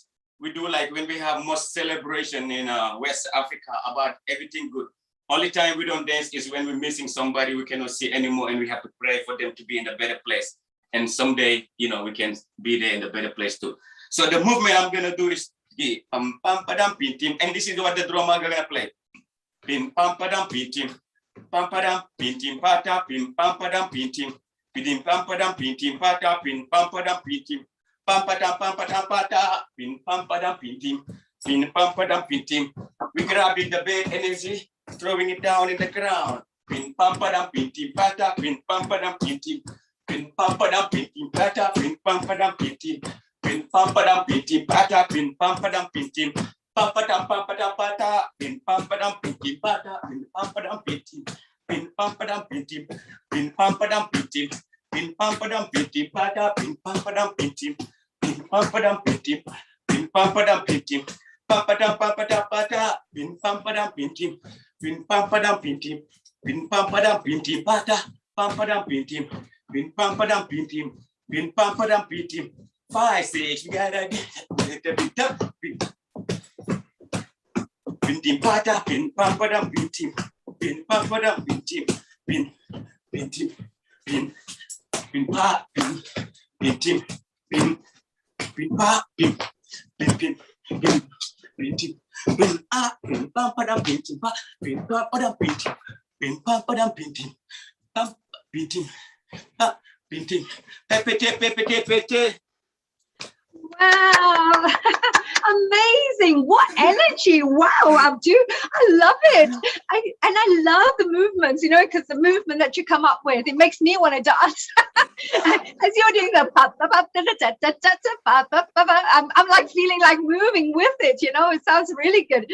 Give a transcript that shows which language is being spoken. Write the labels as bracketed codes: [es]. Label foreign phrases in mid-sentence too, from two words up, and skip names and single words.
[en] We do like when we have most celebration in West Africa about everything good. Only time we don't dance is when we're missing somebody we cannot see anymore and we have to pray for them to be in a better place. And someday, you know, we can be there in a better place too. So the movement I'm gonna do is pam padam pin tim, and this is what the drummer gonna play. Pin pam padam pin tim, pam padam pin tim pata pin pam padam pin tim, pin pam padam pin tim pata pin pam padam pin tim, pam padam pata pin pam padam pin tim, pin pam padam pin tim. We grabbing the bad energy, throwing it down in the ground. Pin pam padam pin tim pata pin pam padam pin tim, pin pam padam pin tim pata pin pam padam pin tim. Pin pam padam pin tim pata pin pam padam pin tim, pam padam pata pin pam padam pin tim pata pin pam padam pin tim, pin pam padam pin tim, pin pam padam pin tim, pin pam padam pin tim pata pin pam padam pin tim, pin pam padam pin tim, pin pam padam pin tim, pam padam pata pin pam padam pin tim, pin pam padam pin tim, pin pam padam pin tim pata pam padam pin tim, pin pam padam pin tim, pin pam padam pin tim. 5, 6, we gotta get it up. Pin tim pata pin pam padam pin tim, pin pam padam pin tim, pin tim, pin pa pin tim, pin pa pin tim, pin pam padam pin tim pa pin pam padam pin tim, pin pam padam pin tim, pin tim, pin tim, pete. Wow, amazing. What energy. Wow, Abdu. I love it. I love the movements, you know, because the movement that you come up with, it makes me want to dance. As you're doing the I'm like feeling like moving with it, you know, it sounds really good.